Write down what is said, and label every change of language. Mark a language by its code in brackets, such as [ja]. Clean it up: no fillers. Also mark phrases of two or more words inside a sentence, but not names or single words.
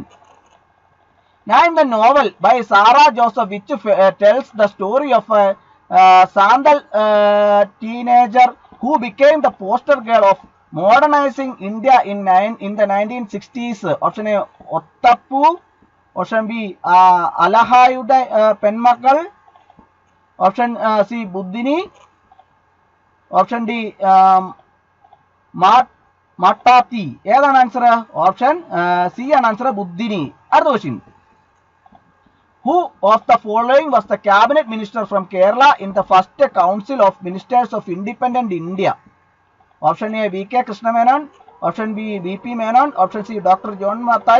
[en] Name the novel by Sarah Joseph which tells the story of a Sandal teenager who became the poster girl of modernizing India in the 1960s. Option A, Ottappu. Option B, Alahayude Penmakal. Option C, Buddhini. Option D, Matati. An answer? Option C an answer, Buddhini. Other question. Who of the following was the cabinet minister from Kerala in the first council of ministers of independent India? Option A, V.K. Krishnamenon. Option B, V.P. Menon. Option C, Dr. John Mathai.